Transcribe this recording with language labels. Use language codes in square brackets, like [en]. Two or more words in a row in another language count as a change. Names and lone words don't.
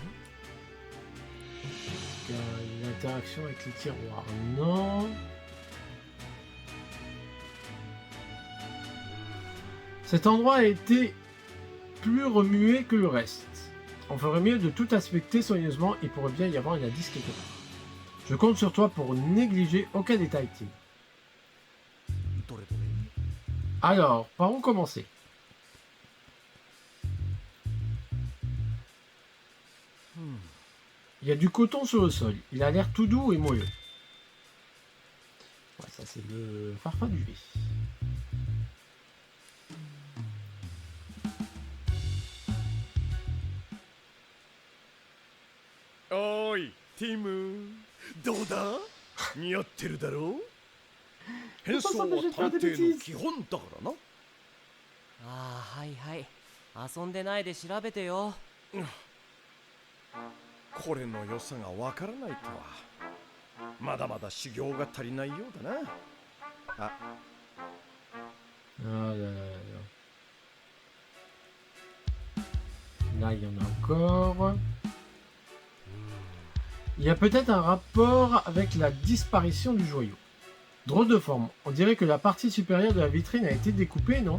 [fr] Une interaction avec les tiroirs, non. Cet endroit a été plus remué que le reste. On ferait mieux de tout inspecter soigneusement, il pourrait bien y avoir un indice quelque part. Je compte sur toi pour négliger aucun détail, Tim. [ja] どれどれ [fr] Alors, par où commencer? Il y a du coton sur le sol. Il a l'air tout doux et moelleux. Ouais, ça c'est le parfum du riz. [ja] おいティムどうだ似合ってるだろう変装は探偵の基本だからなああはいはい遊んでないで調べてよこれの良さがわからないとはまだまだ修行が足りないようだなあ [fr] Ah là là là là. Là, il y en a encore. Il y a peut-être un rapport avec la disparition du joyau. Drôle de forme. On dirait que la partie supérieure de la vitrine a été découpée, non?